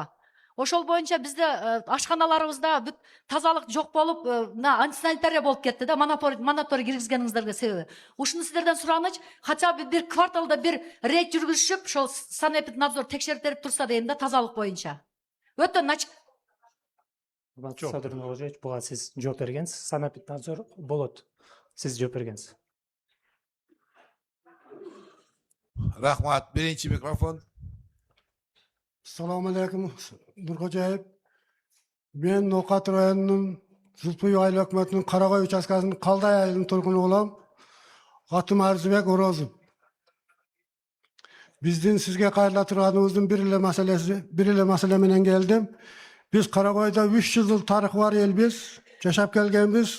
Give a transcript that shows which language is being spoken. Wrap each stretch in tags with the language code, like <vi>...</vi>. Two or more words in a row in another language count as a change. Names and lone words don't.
<ky>Ошол боюнча бизде ашканаларыбызда бүт тазалык жок болуп, антисанитария болуп кетти да, мониторинг киргизгениңиздерге себеби. Ушуну сиздерден сураныч, хотя бы бир кварталда бир рейд жүргүзүшүп, ошол санэпиднадзор текшерип берип турса дейм да, тазалык боюнча. Өтө начар. Садыр Нургожоевич, буга сиз жооп бергенсиз. Санэпиднадзор болот. Сиз жооп бергенсиз.</ky> <uz>Rahmat. Birinci mikrofon. Assalomu alaykum, Nurxo'jayev. Men No'qat rayonining Zulfiy</uz> <ky>ayыл өкмөтүнүн Карагай участкасынын Калдай айылынын тургуну болом. Атым Арзыбек Орозов. Биздин сизге кайрыла турганыбыздын бир эле маселе менен келдим. Биз Карагайда 3 жыл тарыхы бар элбиз. Жашап келгенбиз.</ky>